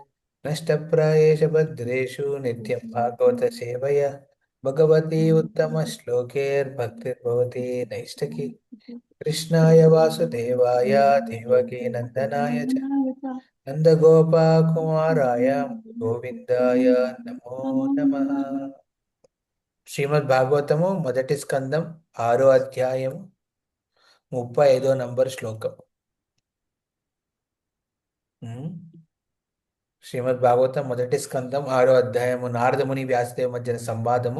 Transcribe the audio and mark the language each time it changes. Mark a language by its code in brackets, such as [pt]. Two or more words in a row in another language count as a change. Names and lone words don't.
[sa] नष्टप्रायेषु भद्रेषु नित्यं भागवत सेवया भगवती उत्तमश्लोकैर्भक्तिर्भवति नैष्ठकी। कृष्णाय वासुदेवाय देवकी नन्दनाय च नन्दगोपकुमाराय गोविंदाय नमो नमः. [te] శ్రీమద్ భాగవతము మొదటి స్కందం 6వ అధ్యాయము 35వ శ్లోకం. ఉమ్. శ్రీమద్ భాగవతం మొదటి స్కందం 6వ అధ్యాయము నారదముని వ్యాసదేవ మధ్యన సంవాదము.